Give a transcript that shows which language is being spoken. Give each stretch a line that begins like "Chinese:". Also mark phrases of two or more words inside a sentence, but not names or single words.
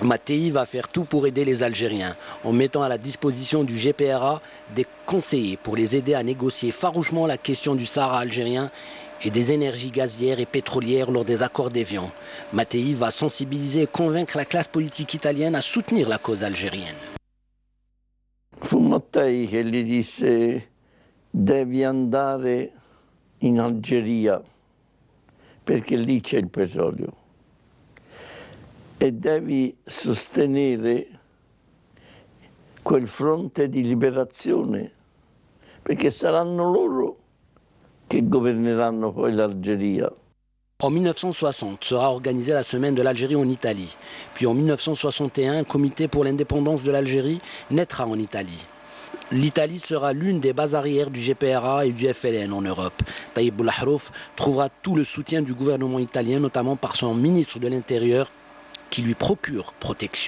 French: Mattei va faire tout pour aider les Algériens en mettant à la disposition du GPRA des conseillers pour les aider à négocier farouchement la question du Sahara algérien et des énergies gazières et pétrolières lors des accords d'Évian. Mattei va sensibiliser et convaincre la classe politique italienne à soutenir la cause algérienne.
Italian: Fu Mattei che gli disse: devi andare in Algeria perché lì c'è il petrolio e devi sostenere quel fronte di liberazione, perché saranno loro che governeranno poi l'Algérie.
French: En 1960 sera organisée la Semaine de l'Algérie en Italie. Puis en 1961, un comité pour l'indépendance de l'Algérie naîtra en Italie. L'Italie sera l'une des bases arrières du GPRA et du FLN en Europe. Taïeb Boulahrouf trouvera tout le soutien du gouvernement italien, notamment par son ministre de l'Intérieur, qui lui procure protection.